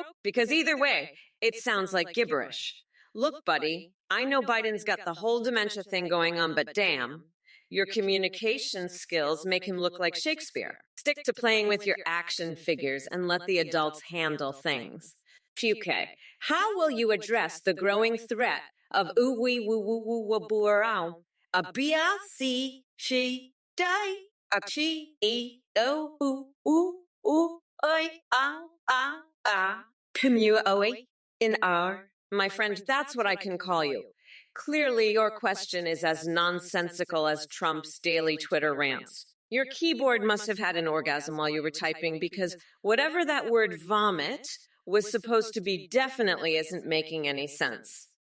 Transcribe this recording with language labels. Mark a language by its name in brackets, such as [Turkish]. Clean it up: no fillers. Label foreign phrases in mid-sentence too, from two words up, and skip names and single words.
[English] Because either way, it sounds like gibberish. Look, buddy, I know Biden's got the whole dementia thing going on, but damn, your communication skills make him look like Shakespeare. Stick to playing with your action figures and let the adults handle things. Puke, how will you address the growing threat of ooh-wee woo-woo-woo-woo-boo-row? A B-I-C, she, die, a chi, e, o, ooh, oi, Pimu-oe, in our. My friend, that's what I can call you. Clearly, your question is as nonsensical as Trump's daily Twitter rants. Your keyboard must have had an orgasm while you were typing because whatever that word vomit was supposed to be definitely isn't making any sense.